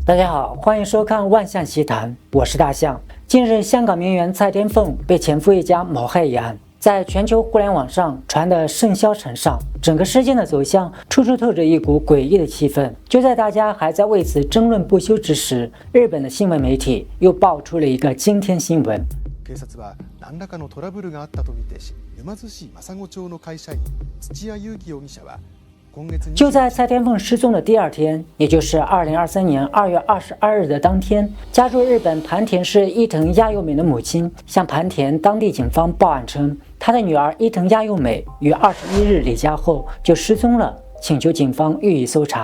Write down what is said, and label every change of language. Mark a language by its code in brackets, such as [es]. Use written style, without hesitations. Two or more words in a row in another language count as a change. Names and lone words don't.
[zh] 大家好，欢迎收看万象奇谈，我是大象。近日，香港名媛蔡天凤被前夫一家谋害一案，在全球互联网上传得甚嚣尘上，整个事件的走向处处透着一股诡异的气氛。就在大家还在为此争论不休之時，日本的新闻媒体又爆出了一个惊天新聞。 [ja] 警察は何らかのトラブルがあったとみて、沼津市政子町の会社員土屋勇気容疑者は [zh] 就在蔡天凤失踪的第二天，也就是2023年2月22日的当天，家住日本磐田市伊藤亚佑美的母亲向磐田当地警方报案称，她的女儿伊藤亚佑美于21日离家后就失踪了，请求警方予以搜查。